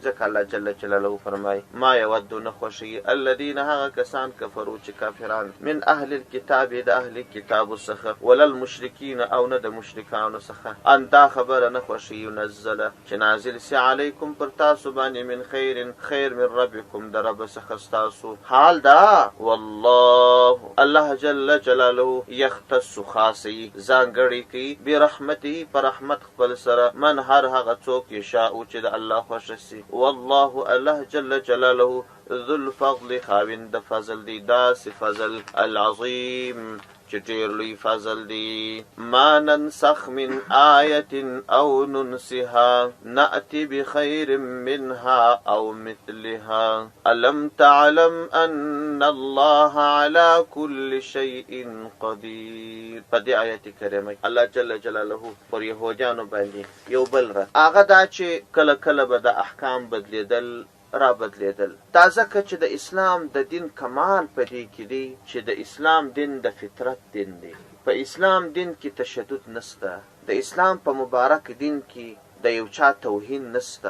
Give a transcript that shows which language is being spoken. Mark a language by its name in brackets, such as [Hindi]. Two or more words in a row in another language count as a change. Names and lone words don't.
[Pashto] ځکه [Arabic] الله جل جلاله [Pashto] فرمایي [Arabic] ما یود [Pashto] نه خوښوي الذین هغه کسان کفرو چې کافران [Arabic] من اهل الكتاب [Pashto] د اهل کتابو څخه [Arabic] ولا المشرکین [Pashto] او نه د مشرکانو څخه ان دا خبره نه خوښوي نزله چې نازل سي علیکم پر تاسو باندې [Arabic] من خیر من ربکم [Pashto] در رب څخه ستاسو. حال دا والله [Arabic] الله جل جلاله [Pashto] یختص خاصی ځانګړی کوي برحمته پر رحمت خپل سره من هر هغه څوک یشاء چې د الله خوښ شي. [Arabic] والله الله جل جلاله ذو الفضل [Pashto] خاوند فضل دی، داسې [Arabic] فضل العظیم [Pashto] چې ډېر لوی فضل دی. [Arabic] ما ننسخ من آیة او ننسها نأتی بخیر منها او مثلها الم تعلم ان الله على كل شيء قدیر. [Pashto] په دې آیت کریمه [Arabic] الله جل جلاله [Pashto] پر یهودیانو باندې یو بل هغه دا چې کله کله به د احکام بدلیدل را بدلیدل. دا ځکه چې د اسلام د دین کمال په دې کې دی چې د اسلام دین د فطرت دین دی. په اسلام دین کې تشدد نسته، د اسلام په مبارک دین کې د یو چا توهین نسته.